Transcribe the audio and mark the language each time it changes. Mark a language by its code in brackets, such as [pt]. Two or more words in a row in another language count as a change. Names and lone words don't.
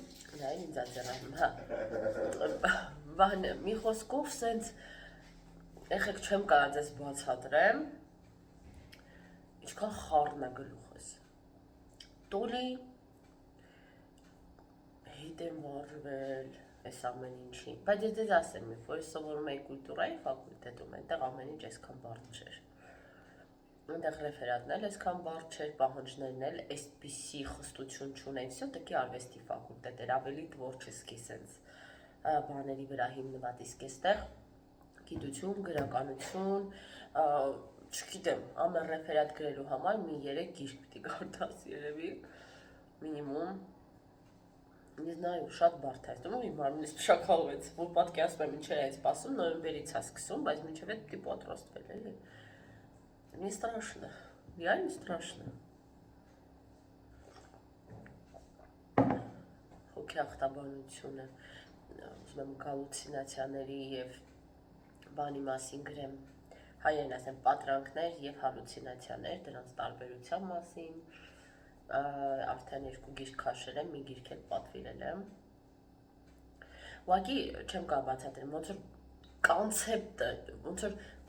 [hy] Նայ, ինձ ածերանում, հա։ Բան, մի խոսքով սենց եղեք չեմ կարող ձեզ բացատրեմ, ինչքան խառն է գլուխս։ Տոլի հետ եմ վարվել այս ամեն ինչի, բայց ես ձեզ ասեմ, որ ես սովորում էի կուլտուրայի ֆակուլտետում, այնտեղ ամեն ինչ այսքան բարդ չէր։ Այնտեղ ռեֆերատն էլ այսքան բարդ չէր, պահանջներն էլ այսպիսի խստություն չունեն, все-таки արվեստի ֆակուլտետ էր, ավելի տворческий սենց բաների վրա հիմնված, իսկ այստեղ գիտություն, գրականություն, չգիտեմ, ամեն ռեֆերատ գրելու համար մի 3 գիրք պիտի կարդաս երևի, մինիմում, [ru] не знаю, [hy] շատ բարդ է, այստեղ իմ մարմինս շաքալվեց, որ պատկերացնում եմ ինչ էր այդ սպասում, նոյեմբերից է սկսում, բայց մինչև այդ պիտի պատրաստվել, էլի, [ru] не страшно, реально страшно, [hy] հոգի ախտաբանությունը, ուզում եմ գալուցինացիաների և բանի մասին գրեմ, հայերեն ասեմ պատրանքներ և հալուցինացիաներ, դրանց տարբերության մասին, արդեն 2 գիրք քաշել եմ, մի գիրք էլ պատվիրել եմ, ուղղակի չեմ կարող բացատրեմ, ոնց որ կոնցեպտը, ոնց որ